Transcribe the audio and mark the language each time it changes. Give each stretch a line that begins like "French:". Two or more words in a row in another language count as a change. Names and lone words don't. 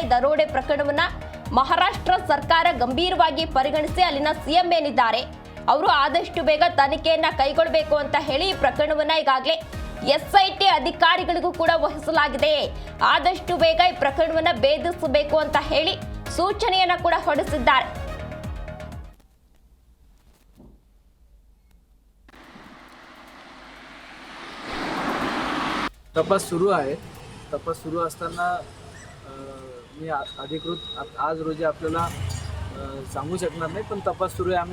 Kannada: ದರೋಡೆ ಪ್ರಕರಣವನ್ನ ಮಹಾರಾಷ್ಟ್ರ ಸರ್ಕಾರ ಗಂಭೀರವಾಗಿ ಪರಿಗಣಿಸಿ ಅಲ್ಲಿನ ಸಿಎಂ ಏನಿದ್ದಾರೆ ಅವರು ಆದಷ್ಟು ಬೇಗ ತನಿಖೆಯನ್ನ ಕೈಗೊಳ್ಳಬೇಕು ಅಂತ ಹೇಳಿ ಈ ಪ್ರಕರಣವನ್ನ ಈಗಾಗಲೇ ಎಸ್ಐಟಿ ಅಧಿಕಾರಿಗಳಿಗೂ ಕೂಡ ವಹಿಸಲಾಗಿದೆ. ಆದಷ್ಟು ಬೇಗ ಈ ಪ್ರಕರಣವನ್ನ ಭೇದಿಸಬೇಕು ಅಂತ ಹೇಳಿ ಸೂಚನೆಯನ್ನ ಕೂಡ ಹೊರಡಿಸಿದ್ದಾರೆ.
Marathi: तपास सुरू आहे. तपास सुरू असताना मी अधिकृत आज रोजी आपल्याला सांगू शकणार नाही, पण तपास सुरू आहे.